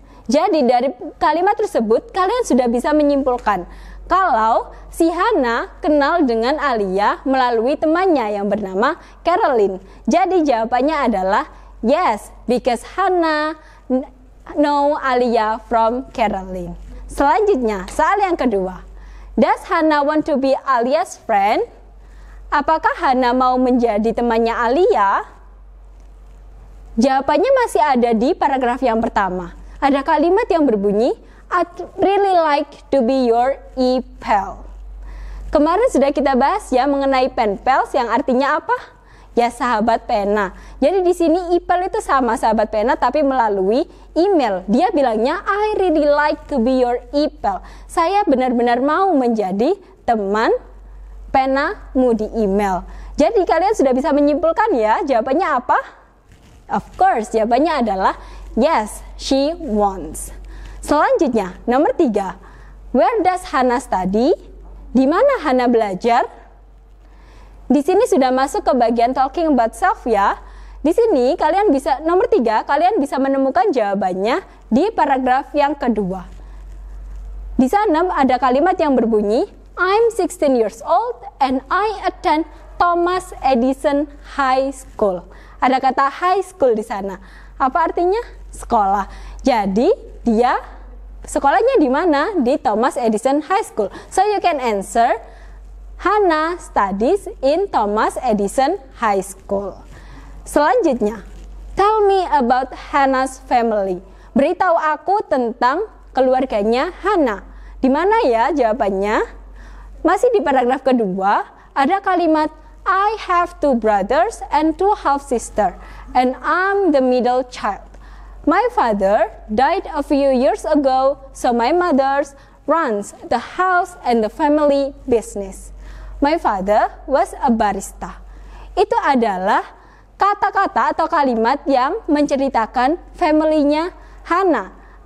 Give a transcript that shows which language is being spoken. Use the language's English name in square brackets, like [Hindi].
[Indonesian] Jadi dari kalimat tersebut kalian sudah bisa menyimpulkan kalau si Hana kenal dengan Alia melalui temannya yang bernama Caroline. Jadi jawabannya adalah [English] yes, because Hana know Alia from Caroline. [Indonesian] Selanjutnya, soal yang kedua. [English] Does Hana want to be Alia's friend? [Indonesian] Apakah Hana mau menjadi temannya Alia? Jawabannya masih ada di paragraf yang pertama. Ada kalimat yang berbunyi, [English] I'd really like to be your e-pal. [Indonesian] Kemarin sudah kita bahas ya mengenai pen pals yang artinya apa? Ya sahabat pena. Jadi di sini e-pal itu sama sahabat pena tapi melalui email. Dia bilangnya [English] I really like to be your e-pal. [Indonesian] Saya benar-benar mau menjadi teman penamu di email. Jadi kalian sudah bisa menyimpulkan ya jawabannya apa? [English] Of course, [Indonesian] jawabannya adalah [English] yes, she wants. [Indonesian] Selanjutnya, nomor 3. [English] Where does Hana study? [Indonesian] Di mana Hana belajar? Di sini sudah masuk ke bagian talking about self ya. Di sini kalian bisa, nomor 3, kalian bisa menemukan jawabannya di paragraf yang kedua. Di sana ada kalimat yang berbunyi, [English] I'm 16 years old and I attend Thomas Edison High School. [Indonesian] Ada kata high school di sana. Apa artinya? Sekolah. Jadi dia sekolahnya di mana? [English] Di Thomas Edison High School. So you can answer Hana studies in Thomas Edison High School. [Indonesian] Selanjutnya, [English] tell me about Hana's family. [Indonesian] Beritahu aku tentang keluarganya Hana. Di mana ya jawabannya? Masih di paragraf kedua, ada kalimat [English] I have 2 brothers and 2 half sisters, and I'm the middle child. My father died a few years ago, so my mother runs the house and the family business. My father was a barista. [Indonesian] Itu adalah kata-kata atau kalimat yang menceritakan family-nya Hana.